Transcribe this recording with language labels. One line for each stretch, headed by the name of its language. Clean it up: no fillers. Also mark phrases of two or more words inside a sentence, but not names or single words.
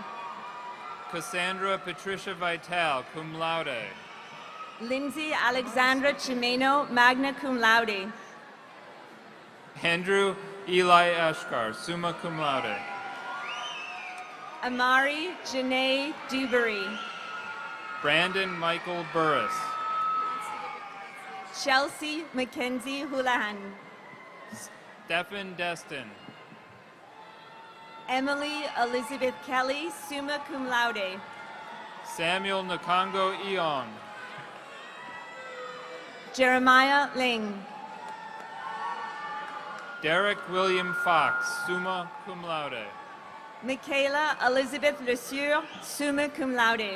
English: Cassandra Patricia Vital,
Latin: cum laude.
English: Lindsay Alexandra Chimeno,
Latin: magna cum laude.
English: Andrew Eli Ashkar,
Latin: summa cum laude.
English: Amari Janae Dewberry. Brandon Michael Burris. Chelsea Mackenzie Houlihan. Stephen Destin. Emily Elizabeth Kelly,
Latin: summa cum laude.
English: Samuel Nakongo Eong. Jeremiah Ling. Derek William Fox,
Latin: summa cum laude.
English: Michaela Elizabeth LeSueur,
Latin: summa cum laude.